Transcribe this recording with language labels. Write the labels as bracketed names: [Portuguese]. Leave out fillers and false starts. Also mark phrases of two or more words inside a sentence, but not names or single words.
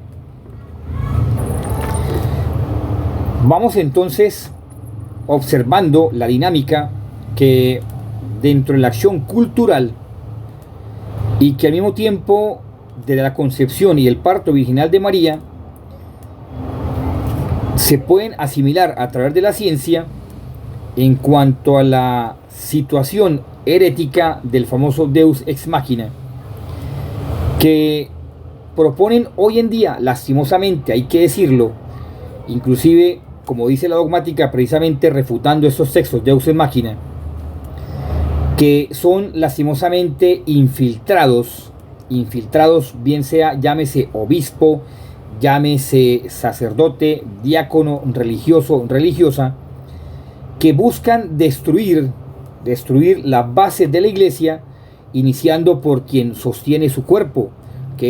[Spanish] Vamos entonces observando la dinámica que dentro de la acción cultural, y que al mismo tiempo de la concepción y el parto virginal de María se pueden asimilar a través de la ciencia en cuanto a la situación herética del famoso [Latin] Deus ex machina, [Spanish] que proponen hoy en día, lastimosamente, hay que decirlo, inclusive como dice la dogmática, precisamente refutando estos textos [Latin] Deus ex machina, [Spanish] que son lastimosamente infiltrados, bien sea, llámese obispo, llámese sacerdote, diácono, religioso, religiosa, que buscan destruir la base de la iglesia, iniciando por quien sostiene su cuerpo, que